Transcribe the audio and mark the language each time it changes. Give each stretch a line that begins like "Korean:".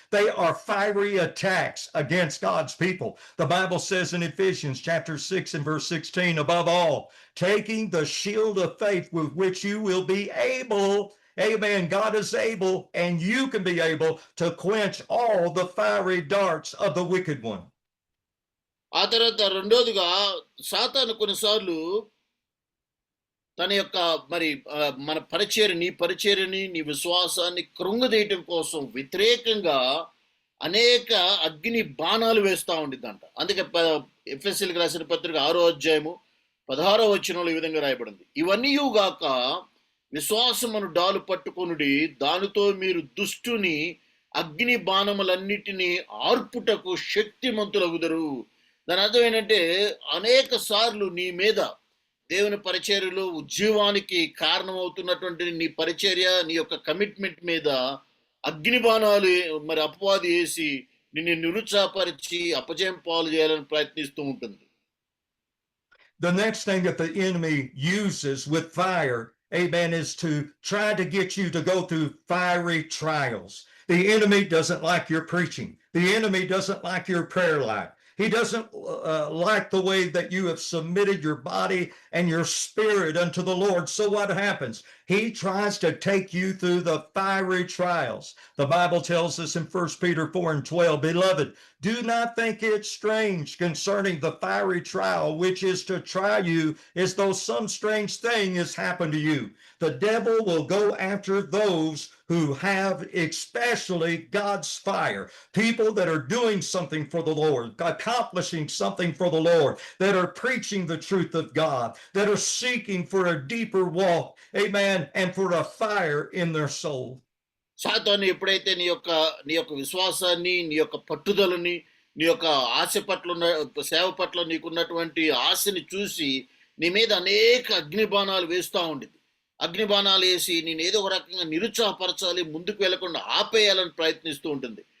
English: They are fiery attacks against God's people. The Bible says in Ephesians chapter 6 and verse 16, above all, taking the shield of faith with which you will be able, amen, God is able, and you can be able to quench all the fiery darts of the wicked one.
Telugu: ఆ తర్వాత రెండోదిగా సాతాను కొన్నిసార్లు తన యొక్క మన పరిచర్యని నీ విశ్వాసాన్ని కృంగదీయటం కోసం వ్యతిరేకంగా అనేక అగ్ని బాణాలు వేస్తూ ఉండిద్దంట. అందుకే ఎఫెసీయులకు రాసిన పత్రిక 6:16 ఈ విధంగా రాయబడింది, ఇవన్నీయుగాక విశ్వాసమును డాలు పట్టుకొనుడి, దానితో మీరు దుష్టుని అగ్ని బాణములన్నిటినీ ఆర్పుటకు శక్తిమంతులగుదరు. దాని అర్థం ఏంటంటే అనేక సార్లు నీ మీద దేవుని పరిచర్యలో ఉద్యమానికి కారణమవుతున్నటువంటి నీ పరిచర్య, నీ యొక్క కమిట్మెంట్ మీద అగ్ని బాణాలు మరి అపవాది వేసి నిన్ను నిరుత్సాహపరిచి అపజయం పాలు చేయాలని ప్రయత్నిస్తూ ఉంటుంది.
English: The next thing that the enemy uses with fire, amen, is to try to get you to go through fiery trials. The enemy doesn't like your preaching. The enemy doesn't like your prayer life. He doesn't like the way that you have submitted your body and your spirit unto the Lord. So what happens? He tries to take you through the fiery trials. The Bible tells us in 1 Peter 4:12, Beloved, do not think it strange concerning the fiery trial, which is to try you as though some strange thing has happened to you. The devil will go after those who have especially God's fire, people that are doing something for the Lord, accomplishing something for the Lord, that are preaching the truth of God, that are seeking for a deeper walk, amen, and for a fire in their soul.
Telugu: సాతాను ఎప్పుడైతే నీ యొక్క విశ్వాసాన్ని, నీ యొక్క పట్టుదలని, నీ యొక్క ఆశ పట్ల సేవ పట్ల నీకున్నటువంటి ఆశని చూసి నీ మీద అనేక అగ్నిబాణాలు వేస్తూ ఉండేది. అగ్నిబాణాలు వేసి నేను ఏదో ఒక రకంగా నిరుత్సాహపరచాలి, ముందుకు వెళ్లకుండా ఆపేయాలని ప్రయత్నిస్తూ ఉంటుంది.